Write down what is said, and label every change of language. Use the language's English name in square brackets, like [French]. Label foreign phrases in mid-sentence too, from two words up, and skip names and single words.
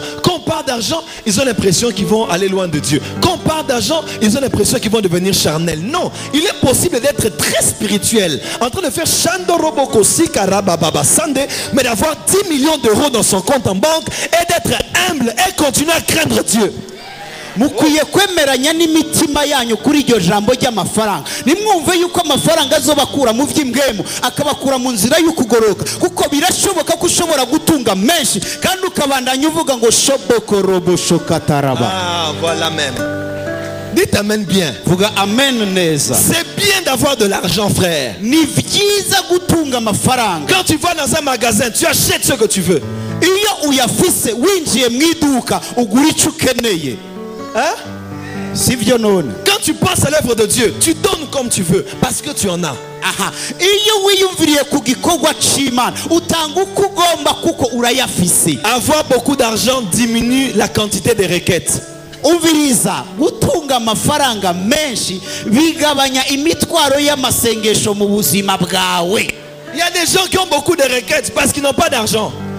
[French] Quand on parle d'argent, ils ont l'impression qu'ils vont aller loin de Dieu. Quand on parle d'argent, ils ont l'impression qu'ils vont devenir charnels. Non, il est possible d'être très spirituel, en train de faire mais d'avoir 10 millions d'euros dans son compte en banque et d'être humble et continuer à craindre Dieu. [Rundi] Mukwiye kwemeranya n'imitima yanyu kuri iryo jambo ry'amafaranga. Nimwumve yuko amafaranga azobakura mu vy'imbwemo akabakura mu nzira y'ukugoroka, kuko birashoboka ko ushobora gutunga menshi kandi ukabandanya uvuga ngo shoboko robo shokataraba. [French] Voilà même. Dites amen bien. [Rundi] Vuga amen neza. [French] C'est bien d'avoir de l'argent, frère. [Rundi] Ni vyiza gutunga amafaranga. [French] Quand tu vas dans un magasin, tu achètes ce que tu veux. [Rundi] Iyo uyafise winjiye mu iduka ugura ico ukeneye. [French] Hein? Quand tu penses à l'œuvre de Dieu, tu donnes comme tu veux parce que tu en as. Avoir beaucoup d'argent diminue la quantité des requêtes. Il y a des gens qui ont beaucoup de requêtes parce qu'ils n'ont pas d'argent.